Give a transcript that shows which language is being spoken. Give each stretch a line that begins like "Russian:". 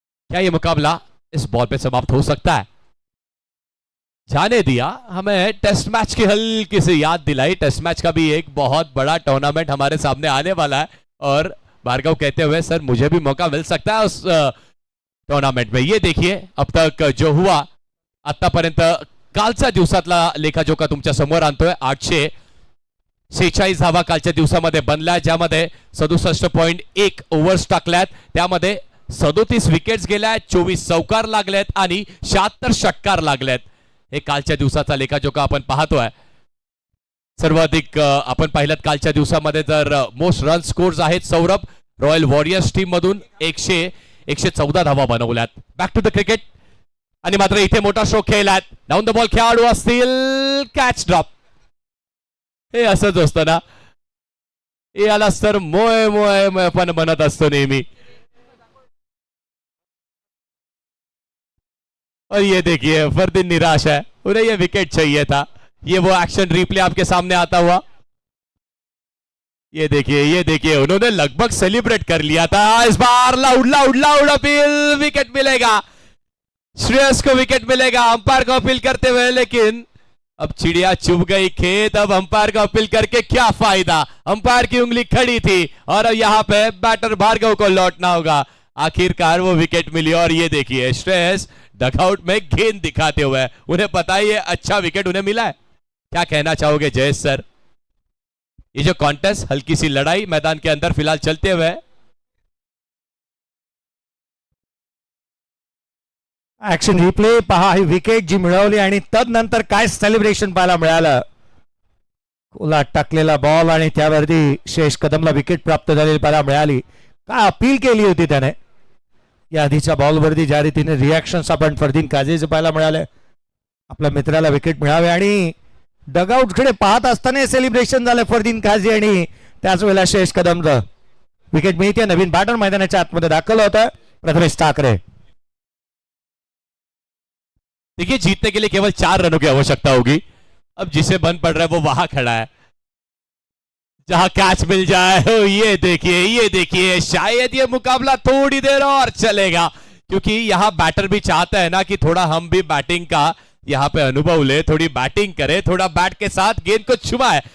Hindi: क्या यह मुकाबला इस बॉल पे समाप्त हो सकता है? जाने दिया, हमें टेस्ट मैच की हल्की सी याद दिलाई। टेस्ट मैच का भी एक बहुत बड़ा टूर्नामेंट हमारे सामने आने वाला है और भार्गव कहते हुए सर मुझे भी मौका मिल सकता है उस टूर्नामेंट में। ये देखिए अब तक जो हुआ
Marathi: आतापर्यंत कालच्या दिवसातला लेखाजोखा तुमच्या समोर आणतोय। 846 धावा कालच्या दिवसामध्ये बनल्या, ज्यामध्ये 67.1 ओव्हर्स टाकल्यात, त्यामध्ये 37 विकेट्स गेल्या, 24 चौकार लागलेत आणि 76 षटकार लागलेत। हे कालच्या दिवसाचा लेखाजोखा आपण पाहतोय। सर्वाधिक आपण पाहिलं कालच्या दिवसामध्ये जर मोस्ट रन स्कोर्स आहेत सौरभ रॉयल वॉरियर्स टीम मधून 114 धावा बनवल्यात।
English: back to the cricket
Marathi: आणि मात्र इथे मोठा स्ट्रोक खेळलात। डाऊन द बॉल खेळाडू असतील, कॅच ड्रॉप। हे असंच असतं ना, यालाच तर मोय मोय पण बनत असतो नेहमी।
Hindi: और ये देखिए फरदीन निराश है, उन्हें ये विकेट चाहिए था। ये वो एक्शन रिप्ले आपके सामने आता हुआ। ये देखिए उन्होंने लगभग सेलिब्रेट कर लिया था। इस बार लाउड अपील, विकेट मिलेगा, श्रेयस को विकेट मिलेगा। अंपायर को अपील करते हुए, लेकिन अब चिड़िया चुभ गई खेत। अब अंपायर को अपील करके क्या फायदा? अंपायर की उंगली खड़ी थी और यहां पे बैटर भार्गव को लौटना होगा। आखिरकार वो विकेट मिली और ये देखिए श्रेयस डगआउट में गेंद दिखाते हुए, उन्हें पता है ये अच्छा विकेट उन्हें मिला है। क्या कहना चाहोगे जयेश सर? ये जो कॉन्टेस्ट, हल्की सी लड़ाई मैदान के अंदर फिलहाल चलते हुए,
Marathi: ऍक्शन रिप्ले पहा, ही विकेट जी मिळवली आणि तदनंतर काय सेलिब्रेशन पाहायला मिळालं। कोला टाकलेला बॉल आणि त्यावरती शेष कदमला विकेट प्राप्त झालेली पाहायला मिळाली। काय अपील केली होती त्याने या आधीच्या बॉलवरती, ज्या रीतीने रिॲक्शन्स आपण फरदीन काझीचे पाहायला मिळाले। आपल्या मित्राला विकेट मिळावे आणि डगआउट कडे पाहत असताना सेलिब्रेशन झालं फरदीन काझी आणि त्याच वेळेला शेष कदमचं विकेट मिळते। नवीन बॅटर मैदानाच्या आतमध्ये दाखल होत आहे, प्रथमेश ठाकरे।
Hindi: देखिए जीतने के लिए केवल 4 रनों की आवश्यकता होगी। अब जिसे बन पड़ रहा है वो वहां खड़ा है जहां कैच मिल जाए। ये देखिए शायद ये मुकाबला थोड़ी देर और चलेगा, क्योंकि यहां बैटर भी चाहता है ना कि थोड़ा हम भी बैटिंग का यहां पे अनुभव ले, थोड़ी बैटिंग करे, थोड़ा बैट के साथ गेंद को छुपाए।